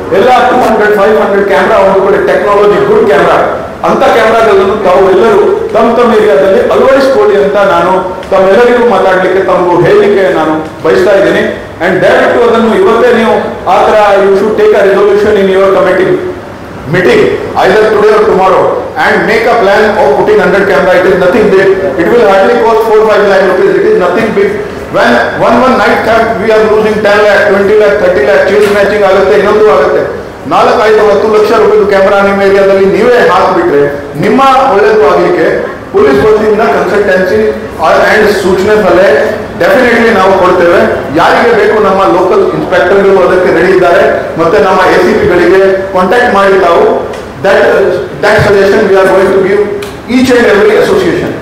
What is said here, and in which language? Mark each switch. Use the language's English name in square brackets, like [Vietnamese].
[Kannada] ಎಲ್ಲ 200-500 ಕ್ಯಾಮ್ರಾ ಒಂದು ಕಡೆ ಟೆಕ್ನಾಲಜಿ ಗುಡ್ ಕ್ಯಾಮ್ರಾ, ಅಂತ ಕ್ಯಾಮ್ರಾಗಳನ್ನು ತಾವು ಎಲ್ಲರೂ ತಮ್ಮ ಏರಿಯಾದಲ್ಲಿ ಅಳವಡಿಸಿಕೊಳ್ಳಿ ಅಂತ ನಾನು ತಮ್ಮೆಲ್ಲರಿಗೂ ಮಾತಾಡ್ಲಿಕ್ಕೆ ತಮಗೂ ಹೇಳಲಿಕ್ಕೆ ನಾನು ಬಯಸ್ತಾ ಇದ್ದೀನಿ. ಅಂಡ್ ದಯವಿಟ್ಟು ಅದನ್ನು ಇವತ್ತೇ ನೀವು ಆ ತರ [English] You should take a resolution in your committee meeting either today or tomorrow and make a plan of putting 100 camera. It is nothing big. It will hardly cost 4-5 lakh rupees. It is nothing big. When one night camp we are losing 10 lakh, 20 lakh, 30 lakh, chain snatching [Kannada] ಆಗುತ್ತೆ, ಇನ್ನೊಂದು ಆಗುತ್ತೆ. 4-5-10 ಲಕ್ಷ ರೂಪಾಯಿ camera ನಿಮ್ಮ ಏರಿಯಾದಲ್ಲಿ ನೀವೇ ಹಾಕಿಬಿಟ್ರೆ ನಿಮ್ಮ ಒಳ್ಳೆಯದು ಆಗಲಿಕ್ಕೆ ಪೊಲೀಸ್ ವತಿಯಿಂದ ಕನ್ಸಲ್ಟೆನ್ಸಿ ಅಂಡ್ ಸೂಚನೆ ಸಲಹೆ ಡೆಫಿನೆಟ್ಲಿ ನಾವು ಕೊಡ್ತೇವೆ. ಯಾರಿಗೆ ಬೇಕು ನಮ್ಮ ಲೋಕಲ್ ಇನ್ಸ್ಪೆಕ್ಟರ್ಗಳು ಅದಕ್ಕೆ ರೆಡಿ ಇದ್ದಾರೆ. ಮತ್ತೆ ನಮ್ಮ ACPಗಳಿಗೆ ಕಾಂಟ್ಯಾಕ್ಟ್ ಮಾಡಿ ತಾವು [English] That suggestion we are going to give each and every association.